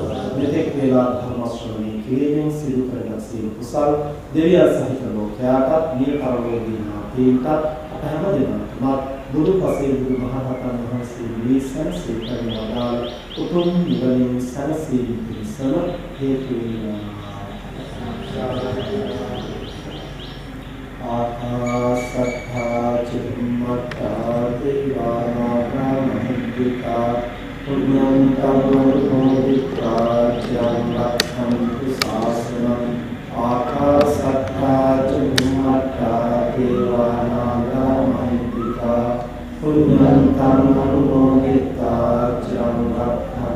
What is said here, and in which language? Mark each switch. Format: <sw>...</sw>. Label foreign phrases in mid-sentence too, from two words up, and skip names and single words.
<si>මෙතෙක් වේලා ධර්ම ශ්‍රවණය කිරීමෙන් සිදු කරන සියලු කුසල් දෙවියන් සහිත ලෝකයාට මේ පරිලෝකීය නාතීන්ට අප හැම දිනකම බුදු පසේ බුදු මහරහතන් වහන්සේ විසන් සිතන වදාළ උතුම් නිවනින් සැනසීම පිණිසම හේතු වේවා.</si> <pi>ආකාශත්තා චුම්මත්තා දේවානාගා මහිද්దికා පුඤ්ඤන්තං මොදිත්වා චිරං රක්ඛන්තු ශාසනං ආකාශත්තා චුම්මත්තා දේවානාගා මහිද්దికා පුඤ්ඤන්තං මොදිත්වා චිරං</pi>